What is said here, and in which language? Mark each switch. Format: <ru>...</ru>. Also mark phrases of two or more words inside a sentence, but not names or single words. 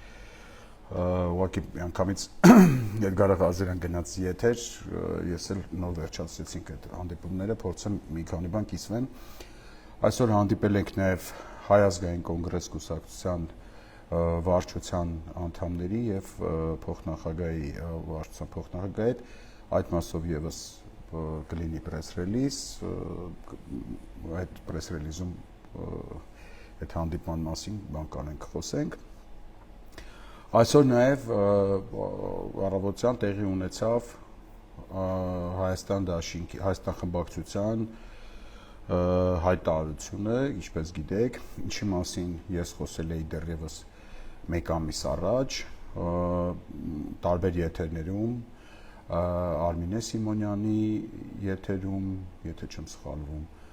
<hy>ուղղակի միանգամից Էդգար Ղազարյան գնաց եթեր, ես էլ նոր վերջացրեցինք այդ հանդիպումները, փորձեմ մի քանի բան կիսվեմ, այսօր հանդիպել ենք նաև Հայ ազգային կոնգրես կուսակցության վարչության անդամների և փոխնախագահի վարչության փոխնախագահի հետ, այդ մասով ևս կլինի</hy> <en>press release,</en> <hy>այդ</hy> <en>press release-ում</en> <hy>այդ հանդիպման մասին բան կանենք խոսենք։ Այսօր նաև առավոտյան տեղի ունեցավ Հայաստան խմբակցության հայտարարությունը, ինչպես գիտեք, ինչի մասին ես խոսել էի դեռևս մեկ ամիս առաջ, տարբեր եթերներում, Արմինե Սիմոնյանի եթերում, եթե չեմ սխալվում,</hy>